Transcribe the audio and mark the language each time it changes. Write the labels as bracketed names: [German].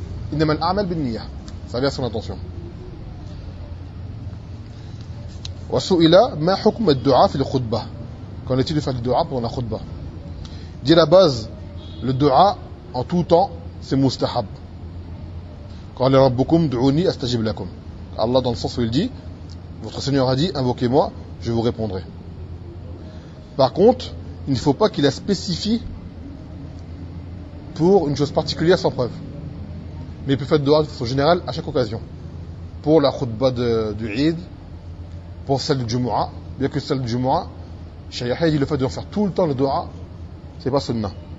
[French] Ça vient à son attention. Qu'en est-il de faire le dua pendant la khutba? Dit à la base, le dua en tout temps, c'est mustahab. [Arabic] قال ربكم دعوني استجب لكم. [French] Allah dans le sens où il dit, votre Seigneur a dit, invoquez-moi, je vous répondrai. Par contre, il ne faut pas qu'il la spécifie pour une chose particulière sans preuve. Mais il peut faire du'a de façon générale à chaque occasion. Pour la khutba du Eid, pour celle du Jumu'a, bien que celle du Jumu'a, Shayyaha dit le fait de faire tout le temps le du'a, c'est pas sunnah.